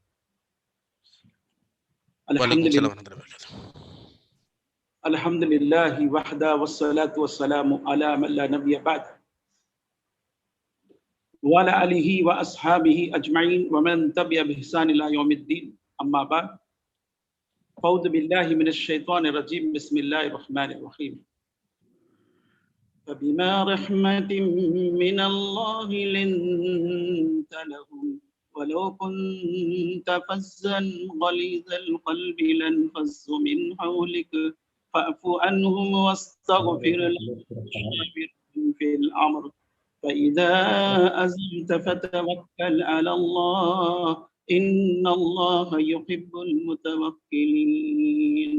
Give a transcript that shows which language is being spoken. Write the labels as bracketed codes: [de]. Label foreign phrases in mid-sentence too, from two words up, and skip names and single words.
[ar] الحمد لله وحده والصلاة والسلام على من لا نبي بعده وعلى آله وأصحابه أجمعين ومن تبع بإحسان إلى يوم الدين. أما بعد. أعوذ بالله من الشيطان الرجيم. بسم الله الرحمن الرحيم. فبما رحمة من الله لنت لهم ولو كنت فظا غليظ القلب لانفضوا من حولك فاعف عنهم واستغفر لهم وشاورهم في الأمر فإذا أزمت فتوكل على الله إن الله يحب المتوكلين.